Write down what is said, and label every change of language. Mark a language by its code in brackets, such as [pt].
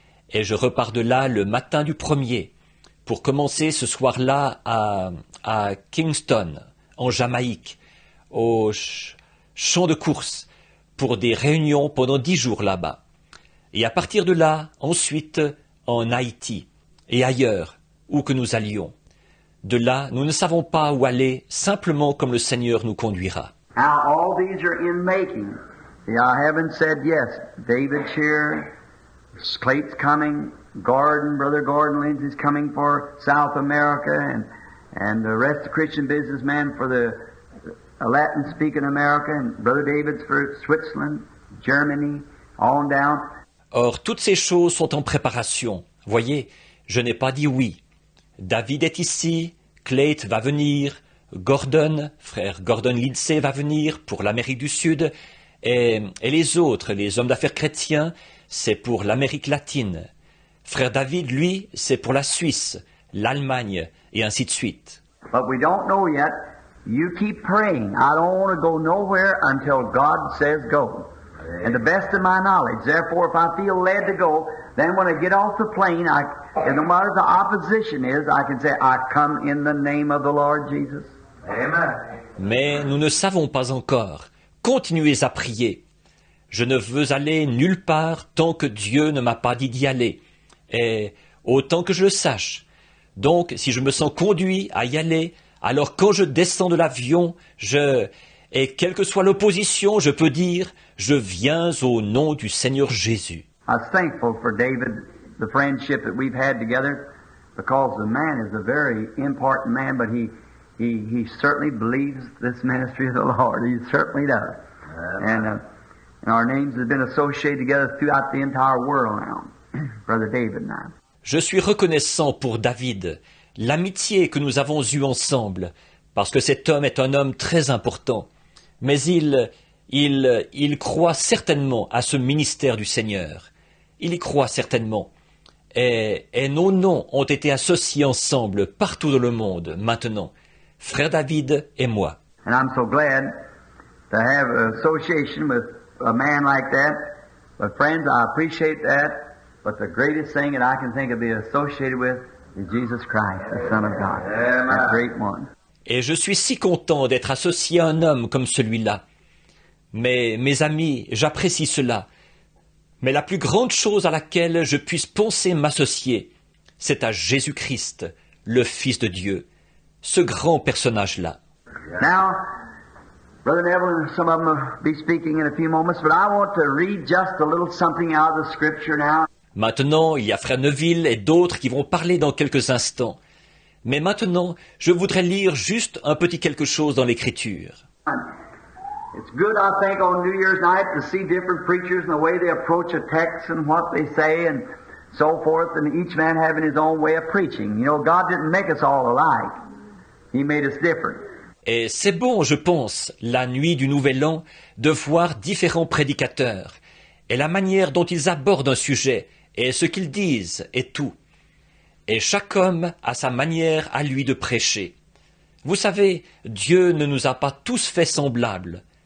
[fr] Et je repars de là le matin du 1er pour commencer ce soir-là à Kingston, en Jamaïque, au champ de course, pour des réunions pendant 10 jours là-bas. Et à partir de là, ensuite, en Haïti et ailleurs, où que nous allions. De là, nous ne savons pas où aller, simplement comme le Seigneur nous conduira. [en] Now all these are in making. I haven't said yes. David Shear, Clayt's coming, Brother Gordon Lindsay's coming for South America, and the rest of Christian businessmen for the Latin-speaking America, and Brother David's for Switzerland, Germany, on down. [fr] Or, toutes ces choses sont en préparation. Voyez, je n'ai pas dit oui. David est ici, Clayt va venir, frère Gordon Lindsay va venir pour l'Amérique du Sud, et les autres, les hommes d'affaires chrétiens, c'est pour l'Amérique latine. Frère David, lui, c'est pour la Suisse, l'Allemagne, et ainsi de suite. [en] But we don't know yet. You keep praying. I don't want to go nowhere until God says go. And the best of my knowledge. Therefore, if I feel led to go, then when I get off the plane, and no matter the opposition is, I can say, I come in the name of the Lord Jesus. Amen. [fr] Mais nous ne savons pas encore. Continuez à prier. Je ne veux aller nulle part tant que Dieu ne m'a pas dit d'y aller. Et autant que je le sache. Donc, si je me sens conduit à y aller, alors quand je descends de l'avion, et quelle que soit l'opposition, je peux dire, je viens au nom du Seigneur Jésus. [en] I was thankful for David, the friendship that we've had together, because the man is a very important man, but he certainly believes this ministry of the Lord. He certainly does. And our names have been associated together throughout the entire world now, Brother David and I. [fr] Je suis reconnaissant pour David, l'amitié que nous avons eue ensemble, parce que cet homme est un homme très important. Mais il croit certainement à ce ministère du Seigneur. Il y croit certainement. Et nos noms ont été associés ensemble partout dans le monde, maintenant. Frère David et moi. [en] And I'm so glad to have an association with a man like that. But friends, I appreciate that. But the greatest thing that I can think of being associated with is Jesus Christ, the Son of God. That great one. [fr] Et je suis si content d'être associé à un homme comme celui-là. Mais, mes amis, j'apprécie cela. Mais la plus grande chose à laquelle je puisse penser m'associer, c'est à Jésus-Christ, le Fils de Dieu, ce grand personnage-là. [en] Now, Brother Neville and some of them will be speaking in a few moments, but I want to read just a little something out of the Scripture now. [fr] Maintenant, il y a Frère Neville et d'autres qui vont parler dans quelques instants. Mais maintenant, je voudrais lire juste un petit quelque chose dans l'Écriture. [en] It's good, I think, on New Year's night to see different preachers and the way they approach a text and what they say and so forth, and each man having his own way of preaching. You know, God didn't make us all alike. He made us different. [fr] Et c'est bon, je pense, la nuit du Nouvel An, de voir différents prédicateurs, et la manière dont ils abordent un sujet, et ce qu'ils disent, et tout. Et chaque homme a sa manière à lui de prêcher. Vous savez, Dieu ne nous a pas tous fait semblables.